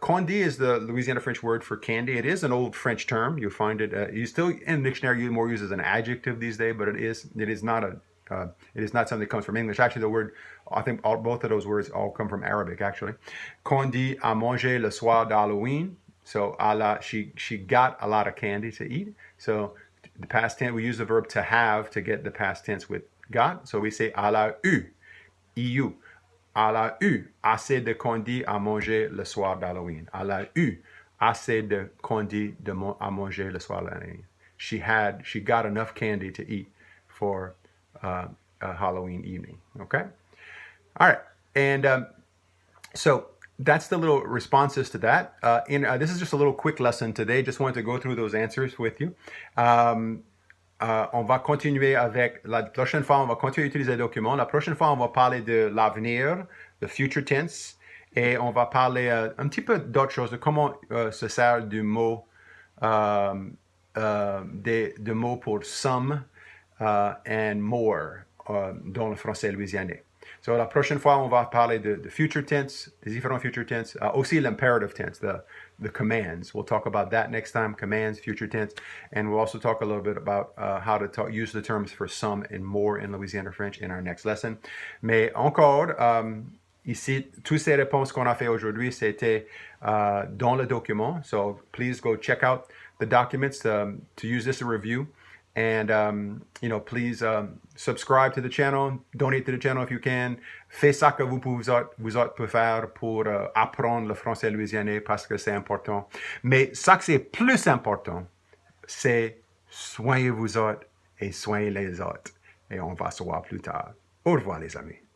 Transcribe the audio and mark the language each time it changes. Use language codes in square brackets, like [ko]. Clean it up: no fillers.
[en] Candy is the Louisiana French word for candy. It is an old French term. You'll find it. You still in the dictionary you more use as an adjective these days, but it is not something that comes from English. Actually, the word, I think both of those words all come from Arabic. [fr] Actually, candy à manger le soir d'Halloween. [en] So she got a lot of candy to eat. So the past tense, we use the verb to have to get the past tense with got. So we say [fr] elle a eu, eu. Elle a eu assez de candy à manger le soir d'Halloween. Elle a eu assez de candy à manger le soir d'Halloween. [en] She got enough candy to eat for a Halloween evening. Okay? All right. And so that's the little responses to that. This is just a little quick lesson today. Just wanted to go through those answers with you. [fr] On va continuer avec, la prochaine fois, on va continuer à utiliser le document. La prochaine fois, on va parler de l'avenir, [en] the future tense, [fr] et on va parler un petit peu d'autres choses, de comment se sert du mot, de mots pour [en] some and more [fr] dans le français louisianais. So, la prochaine fois, on va parler de future tense, des différents future tense, aussi l'imperative tense, [en] the commands. We'll talk about that next time, commands, future tense, and we'll also talk a little bit about how to use the terms for some and more in Louisiana French in our next lesson. [fr] Mais encore, ici, toutes ces réponses qu'on a fait aujourd'hui, c'était dans le document. [en] So, please go check out the documents to use this in review. And, please subscribe to the channel, donate to the channel if you can. [fr] Faites ça que vous pouvez faire pour apprendre le français louisianais parce que c'est important. Mais ça que c'est plus important, c'est Soignez vous autres et soignez les autres. Et on va se voir plus tard. Au revoir, les amis.